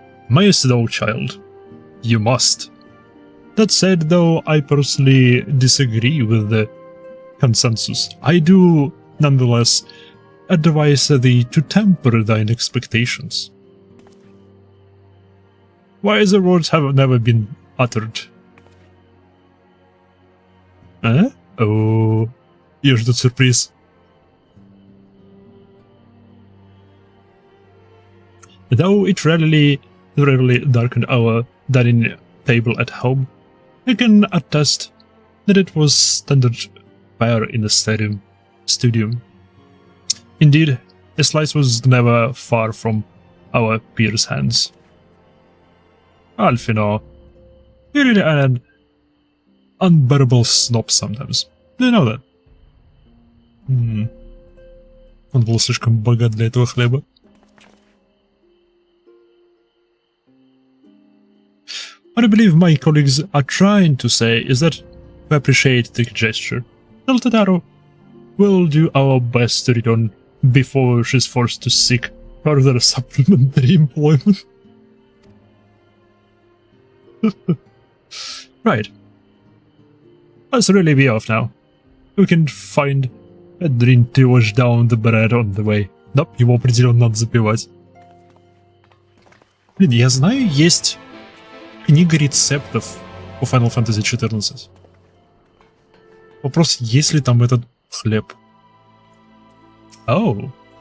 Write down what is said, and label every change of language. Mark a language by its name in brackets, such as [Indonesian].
[English] Mayest thou, child? You must. That said, though I personally disagree with the consensus, I do, nonetheless, advise thee to temper thine expectations. Wiser words have never been uttered. [Russian] Oh, её ждёт сюрприз. [English] Though it rarely darkened our dining table at home, I can attest that it was standard fare in the studium. Indeed, a slice was never far from our peers' hands. Alfino, you're really an unbearable snob sometimes. Do you know that? [Russian] Он был слишком богат для этого хлеба. [English] What I believe my colleagues are trying to say is that we appreciate the gesture. Tell Tataro we'll do our best to return before she's forced to seek further supplementary employment. Right. Let's really be off now. We can find a drink to wash down the bread on the way. [Russian] Да, его определенно надо запивать. Блин, я знаю, есть книга рецептов по Final Fantasy XIV. Вопрос, есть ли там этот хлеб? Оу.